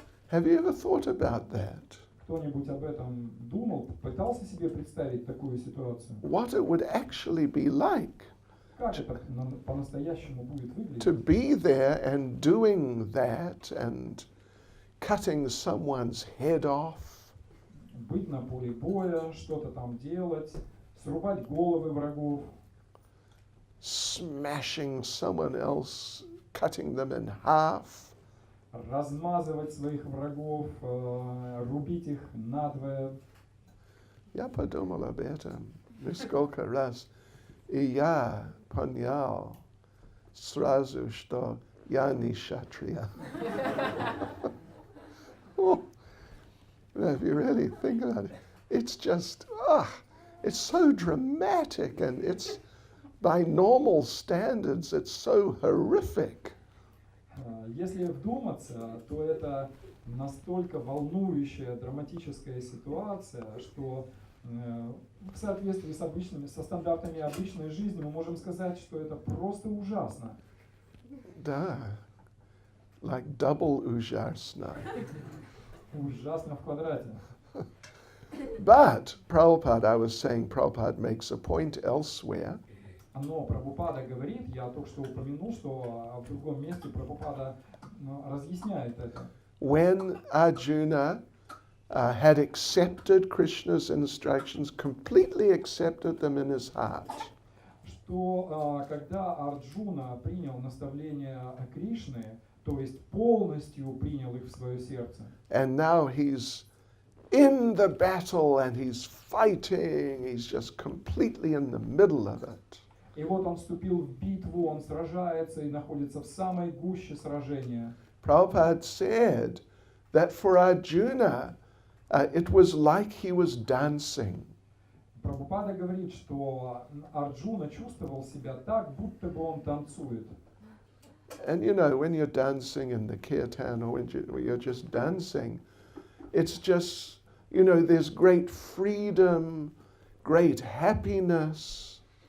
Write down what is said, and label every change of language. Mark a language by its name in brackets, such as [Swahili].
[English] Have you ever thought about that? [Russian] Кто-нибудь об этом думал, пытался себе представить такую ситуацию? [English] What it would actually be like? [Russian] Как это по-настоящему будет выглядеть? [English] To be there and doing that and cutting someone's head off. [Russian] Быть на поле боя, что-то там делать, срубать головы врагов. [English] Smashing someone else, cutting them in half. [Russian] Размазывать своих врагов, рубить их надвое. Я подумал об этом несколько раз, и я понял сразу, что я не шатрия. [English] If you really think about it, it's just, it's so dramatic, and it's, by normal standards, it's so horrific. [Russian] Если вдуматься, то это настолько волнующая, драматическая ситуация, что В соответствии со стандартами обычной жизни мы можем сказать, что это просто ужасно. Да. [English] Like double [Russian] ужасно. Ужасно в квадрате. [English] But Prabhupada, I was saying, Prabhupada makes a point elsewhere. [Russian] Но Прабхупада говорит, я только что упомянул, что в другом месте Прабхупада разъясняет это. [English] When Arjuna had accepted Krishna's instructions, completely accepted them in his heart, [Russian] Что когда Арджуна принял наставления Кришны, то есть полностью принял их в свое сердце, [English] and now he's in the battle and he's fighting, he's just completely in the middle of it. [Russian] и вот он вступил в битву, он сражается и находится в самой гуще сражения. [English] Prabhupada said that for Arjuna, it was like he was dancing. [Russian] Прабхупада говорит, что Арджуна чувствовал себя так, будто бы он танцует. [English] And you know, when you're dancing in the kirtan or when you're just dancing, it's just, you know, there's great freedom, great happiness.